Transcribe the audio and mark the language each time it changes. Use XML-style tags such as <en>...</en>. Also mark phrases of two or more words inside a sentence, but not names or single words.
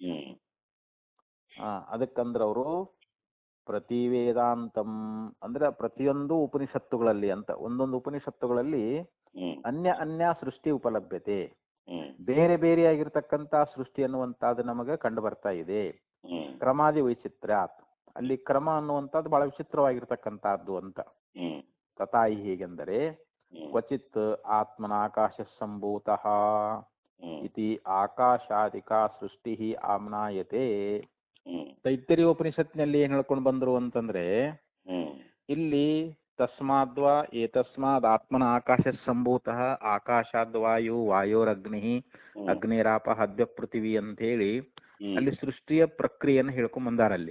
<kn>ಅದಕ್ಕಂದ್ರೆ ಅವರು ಪ್ರತಿ ವೇದಾಂತಂ ಅಂದ್ರೆ ಪ್ರತಿಯೊಂದು ಉಪನಿಷತ್ತುಗಳಲ್ಲಿ ಅಂತ, ಒಂದೊಂದು ಉಪನಿಷತ್ತುಗಳಲ್ಲಿ ಅನ್ಯ ಅನ್ಯ ಸೃಷ್ಟಿ ಉಪಲಭ್ಯತೆ, ಬೇರೆ ಬೇರೆಯಾಗಿರ್ತಕ್ಕಂಥ ಸೃಷ್ಟಿ ಅನ್ನುವಂಥದ್ದು ನಮಗೆ ಕಂಡು ಬರ್ತಾ ಇದೆ.</kn> <sa>ಕ್ರಮಾದಿ ವೈಚಿತ್ರ್ಯಾತ್,</sa> <kn>ಅಲ್ಲಿ ಕ್ರಮ ಅನ್ನುವಂಥದ್ದು ಬಹಳ ವಿಚಿತ್ರವಾಗಿರ್ತಕ್ಕಂಥದ್ದು ಅಂತ.</kn> <sa>ತಥಾಯಿ ಹೇಗೆಂದರೆ ಕ್ವಚಿತ್ ಆತ್ಮನ ಆಕಾಶ ಸಂಭೂತಃ, ಇತಿ ಆಕಾಶಾದಿಕಾ ಸೃಷ್ಟಿ ಆಮ್ನಾಯತೆ.</sa> <kn>ತೈತ್ತರೀಯ ಉಪನಿಷತ್ನಲ್ಲಿ ಏನು ಹೇಳ್ಕೊಂಡು ಬಂದರು ಅಂತಂದ್ರೆ, ಇಲ್ಲಿ</kn> <sa>ತಸ್ಮಾದ್ವಾ ಏತಸ್ಮಾದ್ ಆತ್ಮನ ಆಕಾಶ ಸಂಭೂತಃ ಆಕಾಶಾದ್ ವಾಯು ವಾಯೋರಗ್ನಿ ಅಗ್ನಿರಾಪ ಹದ್ಯ ಪೃಥಿವಿ</sa> <kn>ಅಂತ ಹೇಳಿ ಅಲ್ಲಿ ಸೃಷ್ಟಿಯ ಪ್ರಕ್ರಿಯೆಯನ್ನು ಹೇಳ್ಕೊಂಡ್ ಬಂದಾರಲ್ಲಿ.</kn>